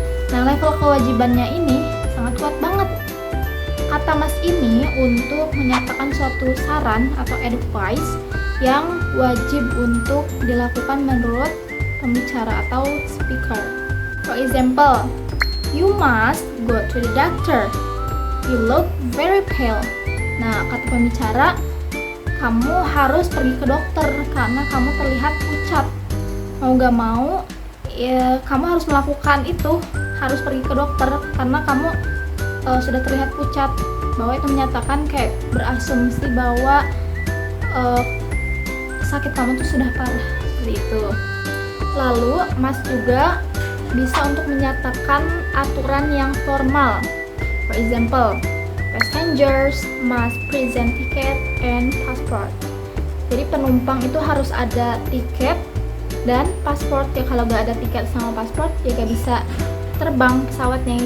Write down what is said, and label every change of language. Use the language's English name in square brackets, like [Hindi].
[Indonesian] Nah, level kewajibannya ini sangat kuat banget. Kata must ini untuk menyatakan suatu saran atau advice yang wajib untuk dilakukan menurut pembicara atau speaker. [English] For example, you must go to the doctor. You look very pale. [Indonesian] Nah, kata pembicara, kamu harus pergi ke dokter karena kamu terlihat pucat. Mau gak mau, ya, kamu harus melakukan itu, harus pergi ke dokter karena kamu sudah terlihat pucat. Bahwa itu menyatakan kayak berasumsi bahwa sakit kamu tuh sudah parah, seperti itu. Lalu, must juga bisa untuk menyatakan aturan yang formal. [English] For example, passengers must present ticket and passport. [Indonesian] Jadi penumpang itu harus ada tiket dan paspor. Ya kalau nggak ada tiket sama paspor, ya nggak bisa terbang pesawatnya.